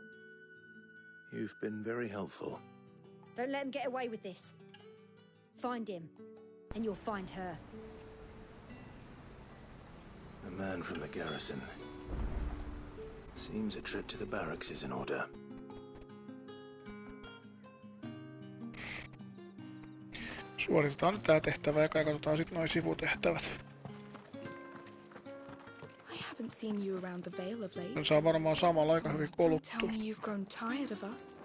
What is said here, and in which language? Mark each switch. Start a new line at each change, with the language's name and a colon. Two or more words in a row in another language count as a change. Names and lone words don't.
English: You've been very helpful. Don't let him get away with this. Find him, and you'll find her. A man from the garrison. Seems a trip to the barracks is in order.
Finnish: Suoritetaan nyt tää tehtävä ja katsotaan sit noi sivutehtävät.
English: I haven't seen you around the Vale of late.
Finnish: Ne saa varmaan samalla aika hyvin
English: Don't
Finnish: koluttua.
English: tell me you've grown tired of us.